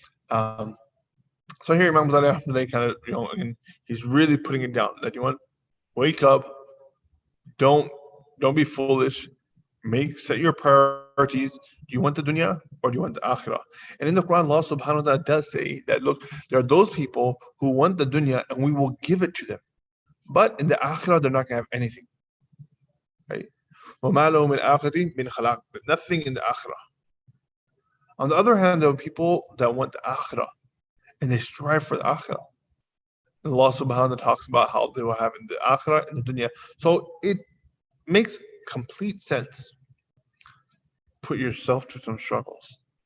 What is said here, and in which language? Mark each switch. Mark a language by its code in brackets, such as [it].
[en] So here Imam Ghazali kind of, again, he's really putting it down that wake up, don't be foolish, set your priorities. Do you want the dunya or do you want the akhirah? And in the Quran, Allah subhanahu wa ta'ala does say that, look, there are those people who want the dunya and we will give it to them. But in the akhirah, they're not going to have anything. Right? [ar] وَمَا لَهُ مِنْ آخِرَةٍ مِنْ خَلَاقٍ, [en] but nothing in the akhirah. On the other hand, there are people that want the akhirah and they strive for the akhirah. And Allah subhanahu wa ta'ala talks about how they will have in the akhirah and the dunya. So it makes complete sense. Put yourself to some struggles.